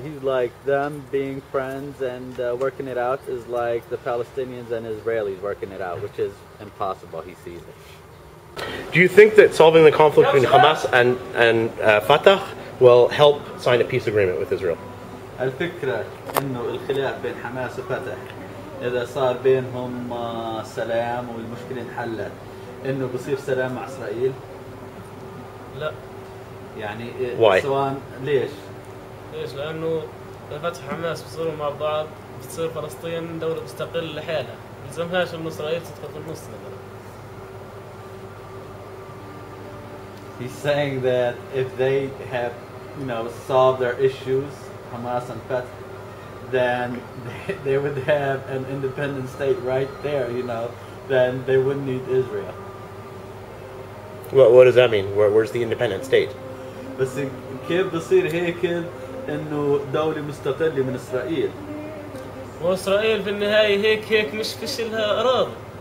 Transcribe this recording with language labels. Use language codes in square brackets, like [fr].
[en] He's like them being friends and working it out is like the Palestinians and Israelis working it out, which is impossible. He sees it. Do you think that solving the conflict between Hamas and Fatah will help sign a peace agreement with Israel? [ar] الفكرة إنه الخلاف بين حماس وفتح إذا صار بينهم سلام والمشكلة انحلت إنه بصير سلام مع إسرائيل؟ لا. يعني [en] Why? [ar] سواء ليش؟ لأنه فتح حماس بيصيروا مع بعض بتصير فلسطين دولة مستقلة لحالها، ما بيلزمهاش إنه إسرائيل تدخل في النص مثلا. [en] He's saying that if they have, solved their issues, Hamas and Fatah, then they would have an independent state right there, then they wouldn't need Israel. What does that mean? Where's the independent state? [ar] بس كيف بصير هيك إنه دولة مستقلة من إسرائيل؟ وإسرائيل في النهاية هيك مش فيش لها أراضي.